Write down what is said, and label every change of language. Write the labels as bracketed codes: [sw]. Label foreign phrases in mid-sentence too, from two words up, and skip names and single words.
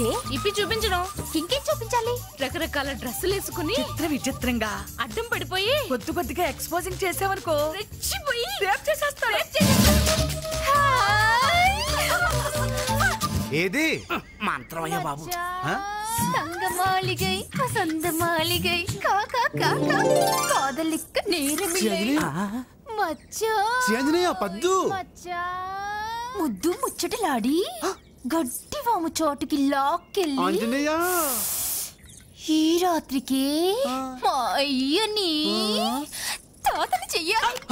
[te] ఇప్పి చూపించడం. ఇంకేం చూపించాలి? రకరకాల డ్రెస్సులు వేసుకుని విచిత్రంగా అడ్డం పడిపోయి కొద్ది కొద్దిగా ఎక్స్పోజింగ్ చేసావనుకో, రెచ్చిపోయి రేప్ చేసేస్తాడు. ఏది? మంత్రమయ్యా బాబు. [ta] தங்கமாளிகை வசந்த மாளிகை காக்கா காக்கா காதலிக்க நேரமில்லை మచ్చా. [te] ఆంజనేయ పద్దు. మచ్చా ముద్దు ముచ్చటలాడి గడ్డి వాము చోటుకి లాక్కెళ్ళి ఆంజనేయ ఈ రాత్రికి మా అయ్యని తాతలు చెయ్యాలి.